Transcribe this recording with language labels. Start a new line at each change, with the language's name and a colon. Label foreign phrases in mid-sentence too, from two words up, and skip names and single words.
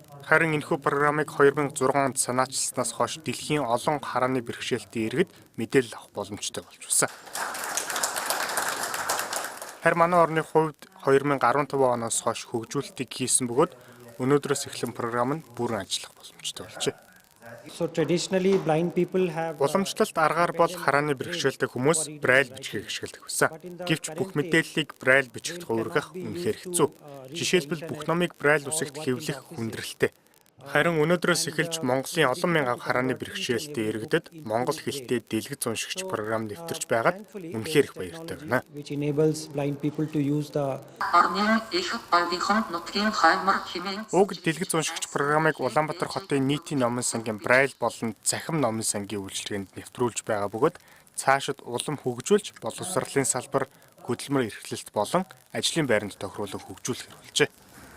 Mongolian: Харин энэхүү програмыг 2006 онд санаачилснаас хойш дэлхийн олон харааны бэрхшээлтэй иргэд мэдээлэл авах боломжтой болж байна. Харин манай орны хувьд 2015 оноос хойш хөгжүүлэлтийг хийсэн бөгөөд өнөөдрөөс эхлэн програм нь бүрэн ажиллах боломжтой болжээ.
English: So traditionally blind people have
Mongolian: Уламжлалт аргаар бол харааны бэрхшээлтэй хүмүүс braille бичгийг ашигладаг байсан. Гэвч бүх мэдээллийг braille бичигт хувиргах үнэхээр хэцүү. Жишээлбэл бүх номыг braille үсэгт хэвлэх хүндрэлтэй. Харин өнөөдрөөс эхэлж Монголын олон мянган харааны бэрхшээлтэй иргэдэд монгол хэлтэй дэлгэц уншигч програм нэвтэрч байгаад үнэхээр их баяртай байна.
English: which enables blind people to use the
Mongolian: Уг дэлгэц уншигч програмыг Улаанбаатар хотын нийтийн номын сангийн braille болон захим номын сангийн үйлчилгээнд нэвтрүүлж байгаа бөгөөд цаашид улам хөгжүүлж боловсролын салбар, хөдөлмөр эрхлэлт болон ажлын байранд тохируулан хөгжүүлэх хэрэгжээ.